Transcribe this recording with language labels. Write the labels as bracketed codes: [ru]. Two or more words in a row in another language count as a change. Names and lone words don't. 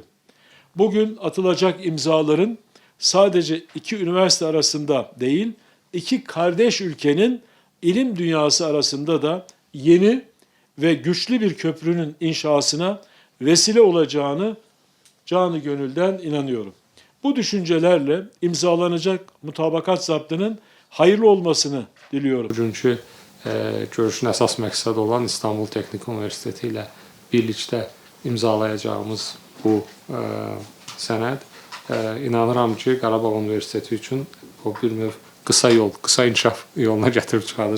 [tr] Bugün atılacak imzaların sadece iki üniversite arasında değil, iki kardeş ülkenin ilim dünyası arasında da yeni ve güçlü bir köprünün inşasına vesile olacağını canı gönülden inanıyorum. Bu düşüncelerle imzalanacak mutabakat zaptının hayırlı olmasını diliyorum. [az] Bugünkü görüşün əsas məqsədi olan İstanbul Teknik Üniversiteti ilə birlikdə imzalayacağımız bu sənəd inanıram ki, Qarabağ Üniversiteti üçün o bir növ qısa yol, qısa inkişaf yoluna gətirib çıxardır.